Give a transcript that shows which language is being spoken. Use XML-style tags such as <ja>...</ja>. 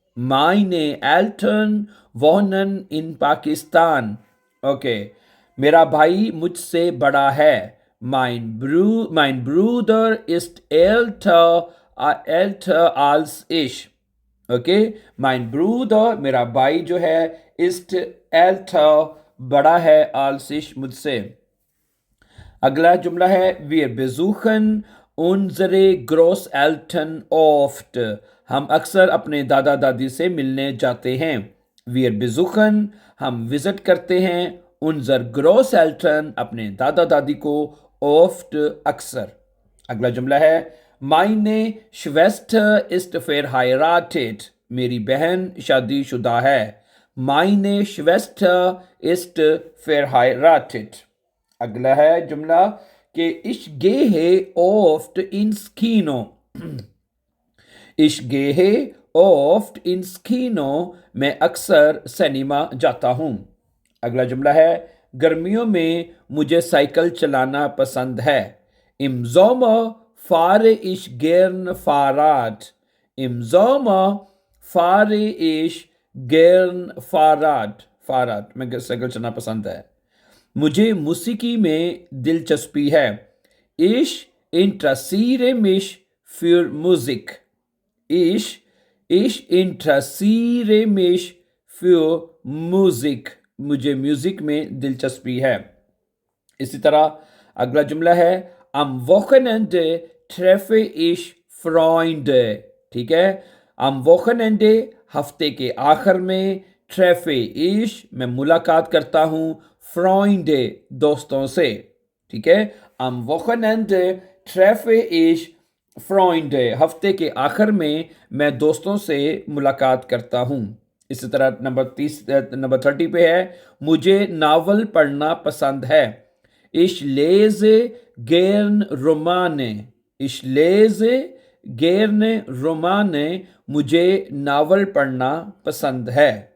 <de>meine Eltern wohnen in Pakistan.</de> <hi>Okay, मेरा भाई मुझसे बड़ा है.</hi> <de>mein Bruder ist älter als ich. ओके, mein Bruder</de> <hi>मेरा भाई जो है,</hi> <de>ist älter</de> <hi>बड़ा है,</hi> <de>als ich</de> <hi>मुझसे. अगला जुमला है</hi> <de>wir besuchen unsere Großeltern oft,</de> <hi>हम अक्सर अपने दादा दादी से मिलने जाते हैं.</hi> <de>wir besuchen</de> <hi>हम विजिट करते हैं,</hi> <de>unsere Großeltern</de> <hi>अपने दादा दादी को,</hi> <de>oft</de> <hi>अक्सर. अगला जुमला है</hi> <de>meine Schwester ist verheiratet,</de> <hi>मेरी बहन शादीशुदा है.</hi> <de>meine Schwester ist verheiratet.</de> <hi>अगला है जुमला कि</hi> <de>ich gehe oft ins Kino, ich gehe oft ins Kino,</de> <hi>मैं अक्सर सिनेमा जाता हूँ. अगला जुमला है गर्मियों में मुझे साइकिल चलाना पसंद है.</hi> <de>im Sommer fahre ich gern Fahrrad, im Sommer fahre ich gern Fahrrad,</de> <hi>मैं साइकिल चलाना पसंद है. मुझे मौसीकी में दिलचस्पी है.</hi> <de>ich interessiere mich für Musik, ich interessiere mich für Musik,</de> <hi>मुझे म्यूजिक में दिलचस्पी है. इसी तरह अगला जुमला है</hi> <de>am Wochenende treffe ich Freunde.</de> <hi>ठीक है,</hi> <de>am Wochenende</de> <hi>हफ्ते के आखिर में,</hi> <de>treffe ich</de> <hi>मैं मुलाकात करता हूँ,</hi> <de>Freunde</de> <hi>दोस्तों से. ठीक है,</hi> <de>am Wochenende treffe ich Freunde,</de> <hi>हफ्ते के आखिर में मैं दोस्तों से मुलाकात करता हूँ. इसी तरह नंबर 30 पे है मुझे नावल पढ़ना पसंद है.</hi> <de>ich lese gern Romane, ich lese gerne Romane,</de> <hi>मुझे नावल पढ़ना पसंद है.</hi>